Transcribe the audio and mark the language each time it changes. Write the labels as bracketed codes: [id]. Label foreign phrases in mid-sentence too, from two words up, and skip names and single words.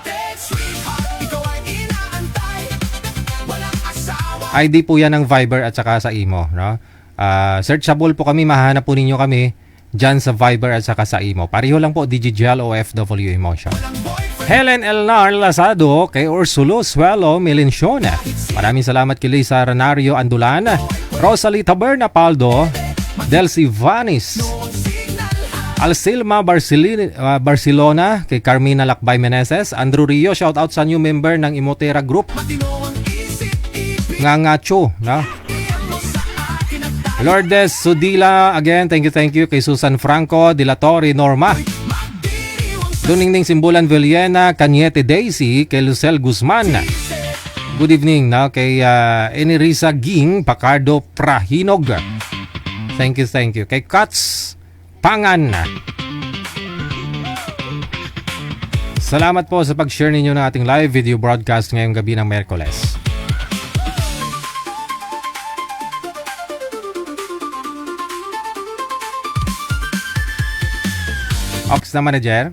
[tl] ID po yan ng Viber at saka sa Imo, no? Searchable po kami, mahanap po ninyo kami dyan sa Viber at saka sa Imo. Pareho lang po, Digigel OFW Emotion. Helen Elnar Lazado, kay Ursulo Suelo Melensiona. Maraming salamat kay Lisa Renario Andulan, Rosalie Taberna Paldo, Delcy Vanis, Alcilma Barcelona, kay Carmina Lakbay Meneses, Andrew Rio, [en] shout out [tl] sa [en] new member [tl] ng Imotera Group, Ngangacho, na? Lourdes Sudila, again, [en] thank you [tl] kay Susan Franco, Dilatori Norma, Duningning Simbulan Villena, Cañete Daisy, kay Lucel Guzman. [en] Good evening, na? [tl] Kay Enirisa Ging, Pacardo Prahinog. [en] Thank you. [tl] Kay Kats Pangan. Salamat po sa pag-share ninyo ng ating live video broadcast ngayong gabi ng Miyerkules. Ox na manager.